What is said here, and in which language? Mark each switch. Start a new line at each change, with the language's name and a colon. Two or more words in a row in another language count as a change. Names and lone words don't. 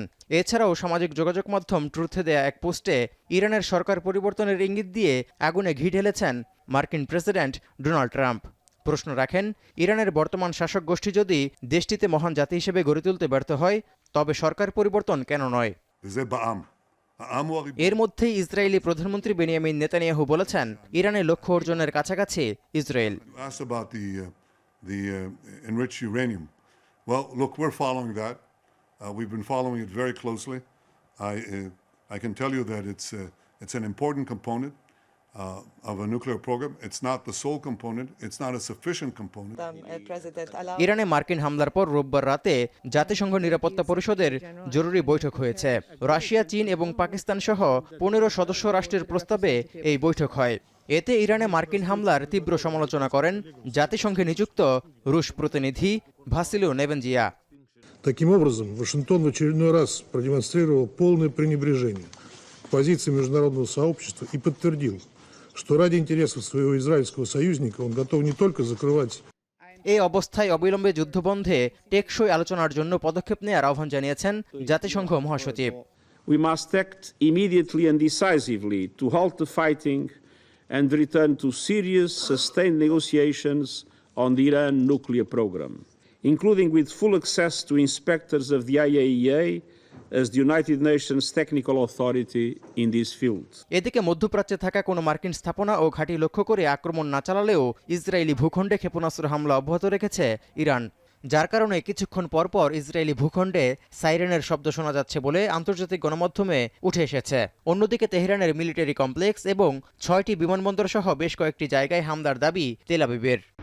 Bangla: এছাড়াও সামাজিক যোগাযোগ মাধ্যম ট্রুথে দেয়া এক পোস্টে ইরানের সরকার পরিবর্তনের ইঙ্গিত দিয়ে আগুনে ঘি ঢেলেছেন মার্কিন প্রেসিডেন্ট ডোনাল্ড ট্রাম্প। প্রশ্ন রাখেন, ইরানের বর্তমান শাসক গোষ্ঠী যদি দেশটিতে মহান জাতি হিসেবে গড়ে তুলতে ব্যর্থ হয়, তবে সরকার পরিবর্তন কেন নয়? এর মধ্যেই ইসরায়েলি প্রধানমন্ত্রী বেনিয়ামিন নেতানিয়াহু বলেছেন, ইরানের লক্ষ্য অর্জনের কাছাকাছি ইসরায়েল।
English: of a nuclear program. It's not the sole component. It's not a sufficient component.
Bangla: ইরানে মার্কিন হামলার পর রোববার রাতে জাতিসংঘ নিরাপত্তা পরিষদের জরুরি বৈঠক হয়েছে। রাশিয়া, চীন এবং পাকিস্তান সহ 15 সদস্য রাষ্ট্রের প্রস্তাবে এই বৈঠক হয়। এতে ইরানে মার্কিন হামলার তীব্র সমালোচনা করেন জাতিসংঘে নিযুক্ত রুশ প্রতিনিধি ভাসিলিও নেবেনজিয়া।
Russian: Таким образом, Вашингтон в очередной раз продемонстрировал полное пренебрежение к позиции международного сообщества и подтвердил, что ради интересов своего израильского союзника он готов не только закрывать.
Bangla: এই অবস্থায় অবিলম্বে যুদ্ধবন্ধে টেকসই আলোচনার জন্য পদক্ষেপ নেওয়ার আহ্বান জানিয়েছেন জাতিসংঘ মহাসচিব।
English: We must act immediately and decisively to halt the fighting and return to serious, sustained negotiations on the Iran nuclear program, including with full access to inspectors of the IAEA as the United Nations technical authority in this field.
Bangla: এদিকে মধ্যপ্রাচ্যে থাকা কোনো মার্কিন স্থাপনা ও ঘাঁটি লক্ষ্য করে আক্রমণ না চালালেও ইসরায়েলি ভূখণ্ডে ক্ষেপণাস্ত্র হামলা অব্যাহত রেখেছে ইরান, যার কারণে কিছুক্ষণ পরপর ইসরায়েলি ভূখণ্ডে সাইরেনের শব্দ শোনা যাচ্ছে বলে আন্তর্জাতিক গণমাধ্যমে উঠে এসেছে। অন্যদিকে তেহরানের
English: military complex
Bangla: এবং 6টি বিমানবন্দর সহ বেশ কয়েকটি জায়গায় হামলার দাবি তেল আবিবের।